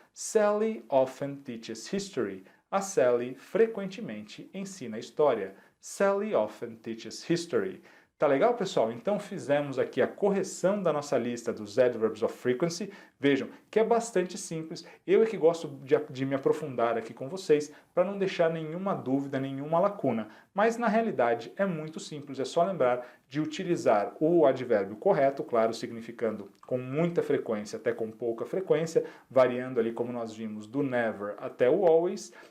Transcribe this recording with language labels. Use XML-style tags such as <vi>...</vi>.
<en>Sally often teaches history.</en> <pt>A Sally frequentemente ensina história.</pt> <en>Sally often teaches history.</en> <pt>Tá legal, pessoal? Então fizemos aqui a correção da nossa lista dos adverbs of frequency. Vejam que é bastante simples. Eu é que gosto de me aprofundar aqui com vocês para não deixar nenhuma dúvida, nenhuma lacuna. Mas na realidade é muito simples, é só lembrar de utilizar o advérbio correto, claro, significando com muita frequência até com pouca frequência, variando ali como nós vimos do never até o always.</pt>